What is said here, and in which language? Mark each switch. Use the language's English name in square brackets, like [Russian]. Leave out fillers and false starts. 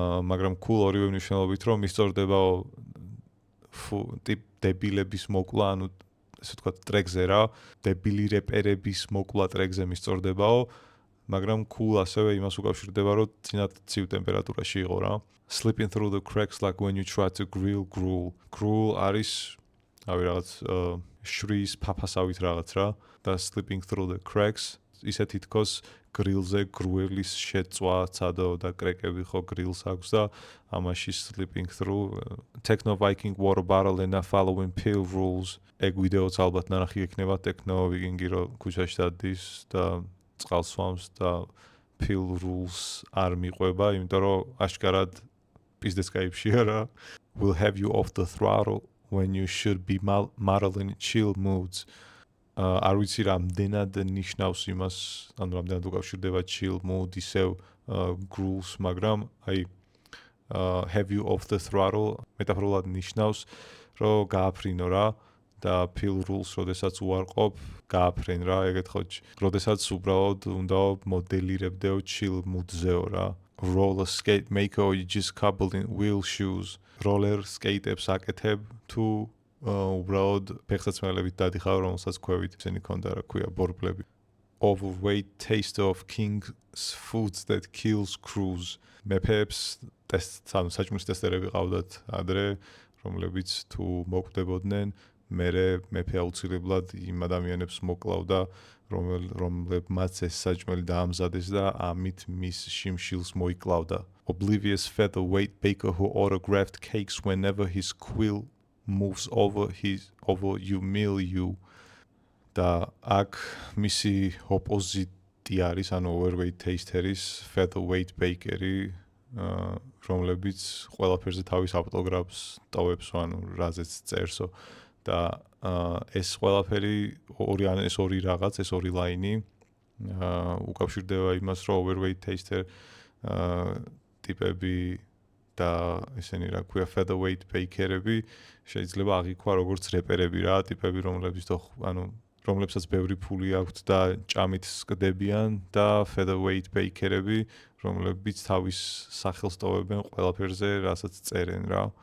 [Georgian] მაგრამ cool ორივე მნიშვნელობით რომ მისწორდებაო დებილების მოკლა, ანუ ესე ვთქვათ ტრეკზე რა, დებილი რეპერების მოკლა ტრეკზე მისწორდებაო, მაგრამ cool ასევე იმას უკავშირდება, რომ წინათ ცივ ტემპერატურაში იყო რა. [English] Slipping through the cracks like when you try to grill gruel. [Georgian] Gruel არის რაღაც შრის ფაფასავით რაღაც რა და [English] slipping through the cracks [Georgian] ისე თითქოს გრილზე გრუელის შეწვა ცადო და კრეკები ხო გრილს აქვს და ამაში [English] slipping through Techno Viking water bottle and the following pill rules [Georgian] ეგ ვიდეოც ალბათ ნანახი ექნება Techno Viking-ი რო ქუჩაში დადის და წყალს სვამს და pill rules არ მიყვება იმიტომ რომ აშკარად პიზდეს კაიფშია რა [English] will have you off the throttle when you should be modeling chill moods. [Georgian] არ ვიცი რამდენად ნიშნავს იმას, ანუ რამდენად უკავშირდება chill mood ისევ grooves, მაგრამ აი [English] have you off the throttle [Georgian] მეტაფორულად ნიშნავს, რომ გააფრინო რა და pill rules, როდესაც უარყოფ, გააფრენ რა, ეგეთ ხო, როდესაც უბრალოდ უნდა მოდელირებდეო chill mood-ზეო რა. [English] Roller skate maker or you just coupled in wheel shoes. [Georgian] Roller skate-ებს აკეთებ თუ უბრალოდ ფეხსაცმელებით დადიხარ, რომელსაც ქვევით ისინი ქონდა რა ქვია ბორბლები. [English] Overweight taste of king's foods that kills crews. [Georgian] მეფეებს საჭმლის ტესტერები ყავდათ ადრე, რომლებიც თუ მოკვდებოდნენ, მერე მეფე აუცილებლად იმ ადამიანებს მოკლავდა, რომლებმაც ეს საჭმელი დაამზადეს და ამით მის შიმშილს მოიკლავდა. [English] Oblivious featherweight baker who autographed cakes whenever his quill moves over you mill you. [Georgian] და აქ მისი ოპოზიტი არის, ანუ overweight taster-ის featherweight baker-ი, რომლებიც ყველაფერზე თავის ავტოგრაფს ტოვებს, ანუ რაზეც წერსო. და ეს ყველაფერი ეს ორი რაღაც, ეს ორი ლაინი უკავშირდება იმას, რომ overweight taster ტიპები და ესენი რა ქვია featherweight baker-ები შეიძლება აღიქვა როგორც რეპერები რა, ტიპები რომლებსაც ბევრი ფული აქვთ და ჭამით სკდებიან და featherweight baker-ები, რომლებიც თავის სახელს ტოვებენ ყველაფერზე, რასაც წერენ რა.